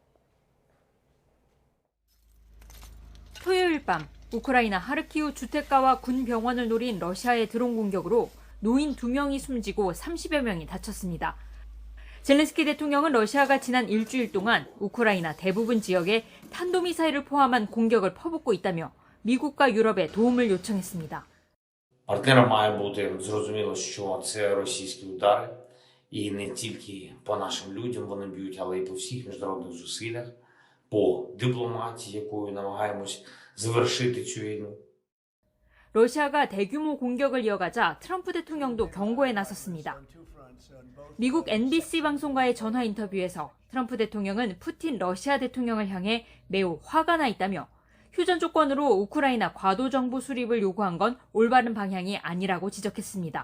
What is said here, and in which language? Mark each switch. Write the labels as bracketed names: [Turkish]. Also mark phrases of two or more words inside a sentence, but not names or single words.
[Korean] 토요일 밤 우크라이나 하르키우 주택가와 군 병원을 노린 러시아의 드론 공격으로 노인 2명이 숨지고 30여 명이 다쳤습니다. 젤렌스키 대통령은 러시아가 지난 일주일 동안 우크라이나 대부분 지역에 탄도미사일을 포함한 공격을 퍼붓고 있다며 미국과 유럽에 도움을 요청했습니다. [Ukrainian] Партнерам має бути зрозуміло, що це російські удари, і не тільки по нашим людям вони б'ють, але й по всіх міжнародних зусиллях, по дипломатії, якою намагаємось завершити цю війну. [Korean] 러시아가 대규모 공격을 이어가자 트럼프 대통령도 경고에 나섰습니다. 미국 NBC 방송과의 전화 인터뷰에서 트럼프 대통령은 푸틴 러시아 대통령을 향해 매우 화가 나 있다며 휴전 조건으로 우크라이나 과도 정보 수립을 요구한 건 올바른 방향이 아니라고 지적했습니다.